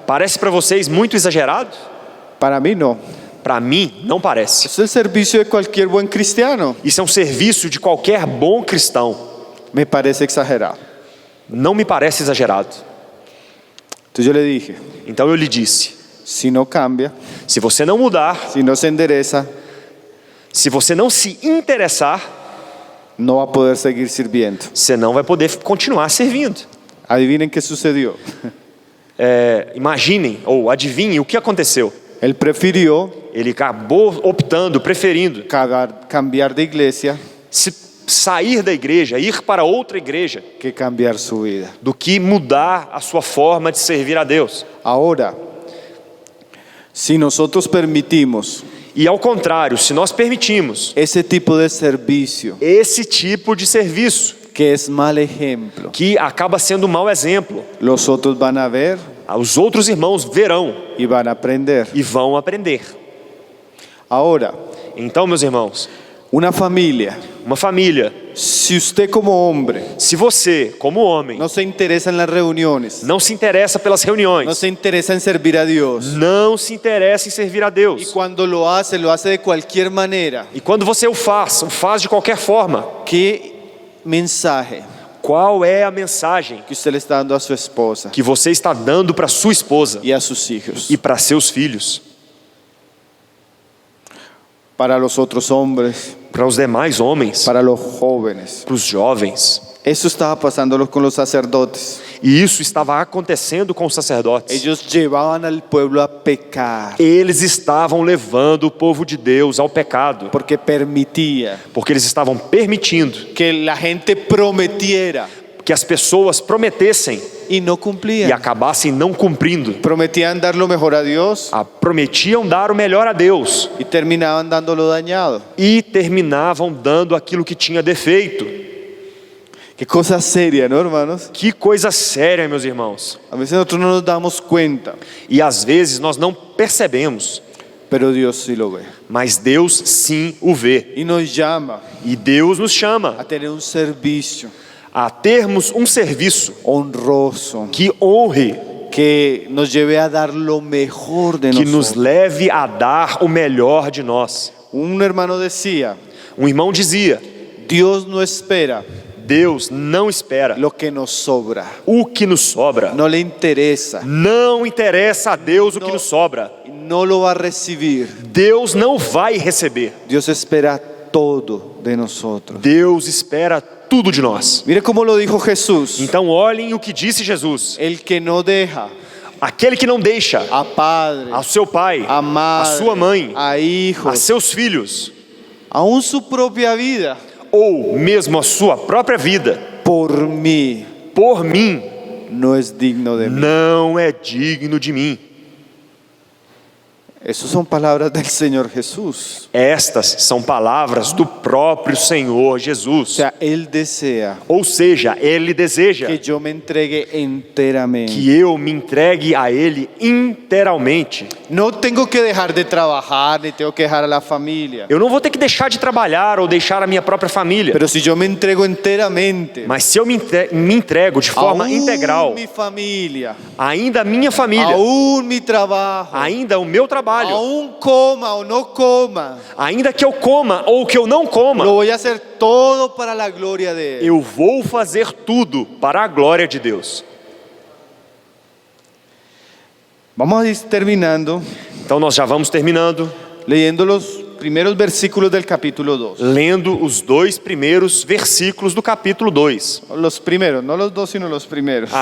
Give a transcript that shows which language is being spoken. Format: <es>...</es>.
<pt>parece para vocês muito exagerado?</pt> <es>Para mí no.</es> <pt>Para mim, não parece.</pt> <es>Es el servicio de cualquier buen cristiano.</es> <pt>Isso é um serviço de qualquer bom cristão.</pt> <es>Me parece exagerado.</es> <pt>Não me parece exagerado.</pt> <es>Entonces yo le dije,</es> <pt>Então eu lhe disse:</pt> <es>si no cambia,</es> <pt>se você não mudar,</pt> <es>si no se endereza,</es> <pt>se você não se interessar,</pt> <es>no va a poder seguir sirviendo.</es> <pt>você não vai poder continuar servindo.</pt> <es>Adivinen qué sucedió.</es> <pt>Imaginem ou adivinhem o que aconteceu.</pt> <es>Él prefirió</es> <pt>Ele acabou optando, preferindo</pt> <es>cambiar de iglesia</es> <pt>sair da igreja, ir para outra igreja,</pt> <es>que cambiar su vida.</es> <pt>do que mudar a sua forma de servir a Deus.</pt> <es>Ahora, si nosotros permitimos</es> <pt>E ao contrário, se nós permitimos</pt> <es>ese tipo de servicio</es> <pt>esse tipo de serviço,</pt> <es>que es mal ejemplo,</es> <pt>que acaba sendo um mau exemplo,</pt> <es>los otros van a ver</es> <pt>os outros irmãos verão</pt> <es>y van a aprender.</es> <pt>e vão aprender.</pt> <es>Ahora,</es> <pt>Então, meus irmãos,</pt> <es>una familia,</es> <pt>uma família,</pt> <es>si usted como hombre</es> <pt>se você, como homem,</pt> <es>no se interesa en las reuniones,</es> <pt>não se interessa pelas</pt> <es>no</es> <pt>reuniões,</pt> <es>se interesa en servir a Dios,</es> <pt>não se interessa em servir a</pt> <es>y</es> <pt>Deus,</pt> <es>cuando lo hace de cualquier manera,</es> <pt>e quando você o faz de qualquer forma,</pt> <es>¿qué mensaje</es> <pt>qual é a mensagem</pt> <es>que usted le está dando a su esposa</es> <pt>que você está dando para sua esposa</pt> <es>y a sus hijos?</es> <pt>e para seus filhos,</pt> <es>Para los otros hombres,</es> <pt>para os demais homens,</pt> <es>para los jóvenes.</es> <pt>para os jovens.</pt> <es>Eso estaba pasando con los sacerdotes.</es> <pt>E isso estava acontecendo com os sacerdotes.</pt> <es>Ellos llevaban al pueblo a pecar</es> <pt>Eles estavam levando o povo de Deus ao pecado,</pt> <es>porque permitía</es> <pt>porque eles estavam permitindo</pt> <es>que la gente prometiera</es> <pt>que as pessoas prometessem</pt> <es>y no</es> <pt>e</pt> <es>cumplían.</es> <pt>acabassem não cumprindo.</pt> <es>Prometían dar lo mejor a Dios</es> <pt>Prometiam dar o melhor a Deus</pt> <es>y terminaban dándolo dañado.</es> <pt>e terminavam dando aquilo que tinha defeito.</pt> <es>Qué cosa seria, ¿no, hermanos?</es> <pt>Que coisa séria, meus irmãos.</pt> <es>A veces nosotros no nos damos cuenta,</es> <pt>E às vezes nós não percebemos,</pt> <es>pero Dios sí lo ve.</es> <pt>mas Deus sim o vê.</pt> <es>Y nos llama</es> <pt>E Deus nos chama</pt> <es>a tener un servicio</es> <pt>a termos um serviço</pt> <es>honroso</es> <pt>que honre,</pt> <es>que nos lleve a dar lo mejor de</es> <pt>que nos</pt> <es>nosotros.</es> <pt>leve a dar o melhor de nós.</pt> <es>Un hermano decía,</es> <pt>Um irmão dizia:</pt> <es>Dios no espera</es> <pt>Deus não espera</pt> <es>lo que nos sobra.</es> <pt>o que nos sobra.</pt> <es>No le interesa.</es> <pt>Não interessa a Deus o que nos sobra.</pt> <es>No lo va a recibir.</es> <pt>Deus não vai receber.</pt> <es>Dios espera todo de nosotros.</es> <pt>Deus espera tudo de nós.</pt> <es>Mire cómo lo dijo Jesús.</es> <pt>Então olhem o que disse Jesus.</pt> <es>El que no deja</es> <pt>Aquele que não deixa</pt> <es>a padre,</es> <pt>ao seu pai,</pt> <es>a</es> <pt>a</pt> <es>madre,</es> <pt>sua mãe,</pt> <es>a</es> <pt>a</pt> <es>hijos,</es> <pt>seus filhos,</pt> <es>aún su propia vida,</es> <pt>ou mesmo a sua própria vida,</pt> <es>por mí,</es> <pt>por mim,</pt> <es>no es digno de mí.</es> <pt>não é digno de mim.</pt> <es>Esas son palabras del Señor Jesús.</es> <pt>Estas são palavras do próprio Senhor</pt> <es>O</es> <pt>Jesus.</pt> <es>sea, Él desea</es> <pt>Ou seja, Ele deseja</pt> <es>que yo me entregue enteramente.</es> <pt>que eu me entregue a Ele inteiramente.</pt> <es>No tengo que dejar de trabajar, ni tengo que dejar a la familia.</es> <pt>Eu não vou ter que deixar de trabalhar ou deixar a minha própria família.</pt> <es>Pero si yo me entrego enteramente,</es> <pt>Mas se eu me entrego de forma</pt> <es>aún</es> <pt>integral,</pt> <es>mi familia,</es> <pt>ainda a minha família,</pt> <es>aún mi trabajo,</es> <pt>ainda o meu trabalho,</pt> <es>aún coma o no coma,</es> <pt>ainda que eu coma ou que eu não</pt> <es>lo</es> <pt>coma,</pt> <es>voy a hacer todo para la gloria de Él.</es> <pt>eu vou fazer tudo para a glória de Deus.</pt> <es>Vamos a ir terminando</es> <pt>Então nós já vamos terminando,</pt> <es>leyendo los primeros versículos del capítulo 2.</es> <pt>lendo os 2 primeiros versículos do capítulo 2.</pt> <es>Los primeros, no los dos, sino los primeros.</es>